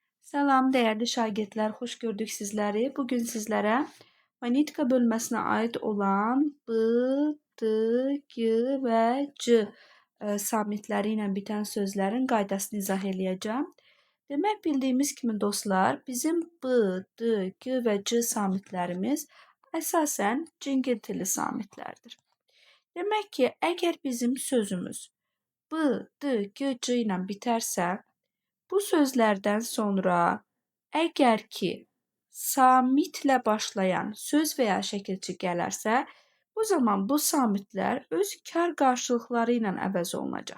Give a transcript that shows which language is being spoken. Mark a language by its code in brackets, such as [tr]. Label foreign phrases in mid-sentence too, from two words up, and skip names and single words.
[az] Salam değerli şagirdler, hoş gördük sizleri. Bugün sizlere fonetika bölmesine ait olan B, D, G ve C samitləri ilə bitən sözlərin qaydasını izah eləyəcəm. Demək bildiyimiz kimi dostlar, bizim B, D, G və C samitlərimiz əsasən cingiltili samitlərdir. Demək ki, əgər bizim sözümüz B, D, G, C ilə bitərsə, bu sözlərdən sonra əgər ki samitlə başlayan söz və ya şəkilçi gələrsə, bu zaman bu samitlər öz kar qarşılıqları ilə əvəz olunacaq.